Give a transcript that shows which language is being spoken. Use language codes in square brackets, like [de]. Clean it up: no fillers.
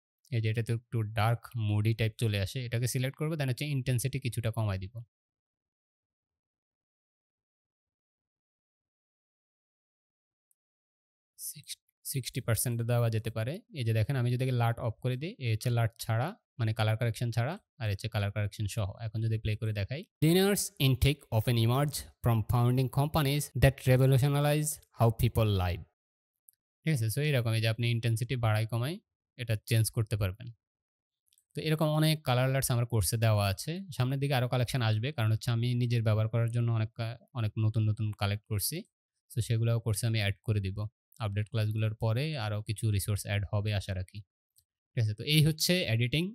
[bn] এই যে এটাতে একটু ডার্ক মুডি টাইপ চলে আসে। এটাকে সিলেক্ট করব, দেন হচ্ছে ইনটেনসিটি কিছুটা কমায় দিব। সিক্স 60% দেওয়া যেতে পারে। এই যে দেখেন আমি যদি লাট অফ করে দিই, এই হচ্ছে লাট ছাড়া, মানে কালার কারেকশন ছাড়া, আর হচ্ছে কালার কারেকশন সহ। এখন যদি প্লে করে দেখাই, [en] Dinners intake often emerge from founding companies that revolutionize how people live. [bn] ঠিক আছে? সো এরকমই যে আপনি ইনটেনসিটি বাড়াই কমাই এটা চেঞ্জ করতে পারবেন। তো এরকম অনেক কালার আলার্টস আমার কোর্সে দেওয়া আছে। সামনের দিকে আরো কালেকশন আসবে। কারণ হচ্ছে আমি নিজের ব্যবহার করার জন্য অনেক নতুন, নতুন কালেক্ট করছি। সো সেগুলাও কোর্সে আমি এড করে দিব। আপডেট ক্লাসগুলোর পরে আরো কিছু রিসোর্স এড হবে আশা রাখি। ঠিক আছে? তো এই হচ্ছে এডিটিং।